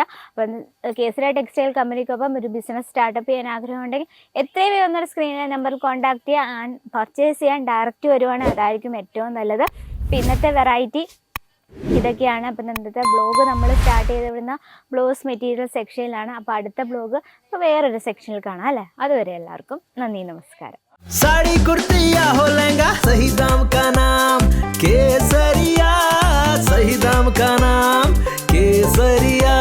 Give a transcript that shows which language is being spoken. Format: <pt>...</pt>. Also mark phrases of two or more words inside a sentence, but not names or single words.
<ml>അപ്പം കേസരി ടെക്സ്റ്റൈൽ കമ്പനിക്കൊപ്പം ഒരു</ml> <en>business startup</en> <ml>ചെയ്യാൻ ആഗ്രഹമുണ്ടെങ്കിൽ എത്രയും വേഗം ഒന്നൊരു സ്ക്രീനിലെ നമ്പറിൽ കോൺടാക്ട് ചെയ്യുക.</ml> <en>and purchase</en> <ml>ചെയ്യാൻ ഡയറക്റ്റ് വരുവാണെങ്കിൽ അതായിരിക്കും ഏറ്റവും നല്ലത്. അപ്പം ഇന്നത്തെ വെറൈറ്റി ഇതൊക്കെയാണ്. അപ്പം ഇന്നത്തെ ബ്ലോഗ് നമ്മൾ സ്റ്റാർട്ട് ചെയ്ത് വിടുന്ന</ml> <en>blouse material</en> <ml>സെക്ഷനിലാണ്. അപ്പോൾ അടുത്ത ബ്ലോഗ് ഇപ്പോൾ വേറൊരു സെക്ഷനിൽ കാണാം അല്ലേ. അതുവരെ എല്ലാവർക്കും നന്ദി, നമസ്കാരം.</ml> <hi>साड़ी कुर्ती या हो लहंगा, सही दाम का नाम केसरिया, सही दाम का नाम केसरिया।</hi>